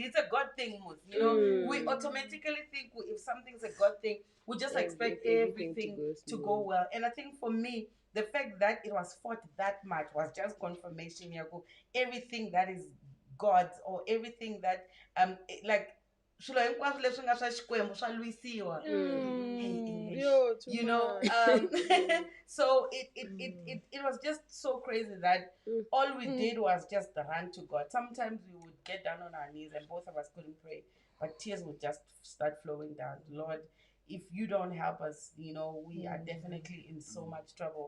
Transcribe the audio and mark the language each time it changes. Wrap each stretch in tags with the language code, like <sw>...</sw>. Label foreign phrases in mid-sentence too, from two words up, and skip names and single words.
<en>It's a God thing, we automatically think if something's a God thing, we just expect everything to go well. And I think for me, the fact that it was fought that much was just confirmation. Everything that is God's, or everything that like</en> <ts>swilo hinkwaswo leswi nga swa Xikwembu swa lwisiwa.</ts> <en>So it was just so crazy that all we did was just run to God. Sometimes we would get down on our knees and both of us couldn't pray, but tears would just start flowing down. Lord, if you don't help us, we are definitely in so much trouble.</en>